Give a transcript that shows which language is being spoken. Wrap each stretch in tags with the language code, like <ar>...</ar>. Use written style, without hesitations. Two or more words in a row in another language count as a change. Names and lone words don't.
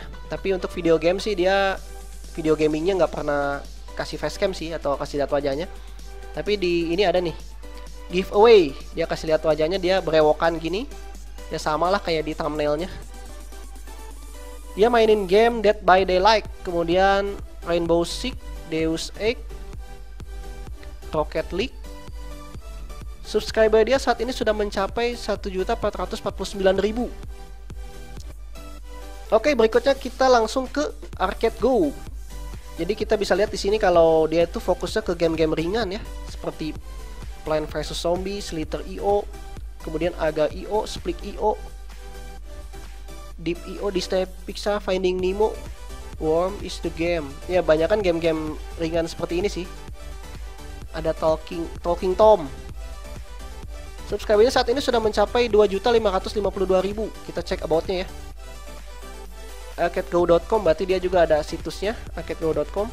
<id>Tapi untuk</id> <en>video game</en> <id>sih dia</id> <en>video gamingnya</en> <id>nggak pernah kasih facecam sih atau kasih lihat wajahnya. Tapi di ini ada nih giveaway, dia kasih lihat wajahnya, dia berewokan gini. Ya sama lah kayak di thumbnailnya. Dia mainin game Dead by Daylight, kemudian Rainbow Six, Deus Ex, Rocket League. Subscriber dia saat ini sudah mencapai 1.449.000. Oke, berikutnya kita langsung ke Arcade Go. Jadi kita bisa lihat di sini kalau dia itu fokusnya ke game-game ringan ya, seperti Plant vs Zombie, Slither.io, kemudian Aga.io, Splik.io, Deep.io, Disney Pixar, Finding Nemo, Worm is the Game. Ya, banyak kan game-game ringan seperti ini sih. Ada Talking Tom. Subscribernya saat ini sudah mencapai 2.552.000. Kita cek about-nya ya. arcadego.com, berarti dia juga ada situsnya, arcadego.com.</id>